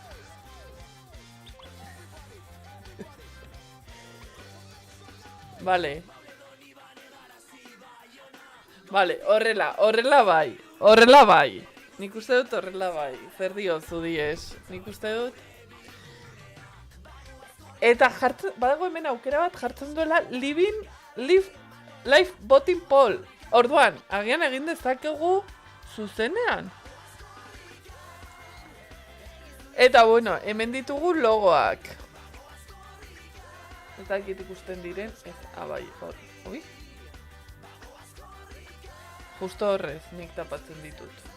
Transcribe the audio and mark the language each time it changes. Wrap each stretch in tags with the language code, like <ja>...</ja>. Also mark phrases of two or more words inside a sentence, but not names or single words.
<eu>Vale. Vale, horrela bai. Nik uste dut horrela bai. Zer diozu diez? Nik uste dut. Eta badago hemen aukera bat jartzen duela</eu> <en>live voting poll.</en> <eu>Orduan, agian egin dezakegu zuzenean. Eta bueno, hemen ditugu logoak. Ez dakit ikusten diren, ez, bai, hor, oi? Justo horrez, nik tapatzen ditut.</eu>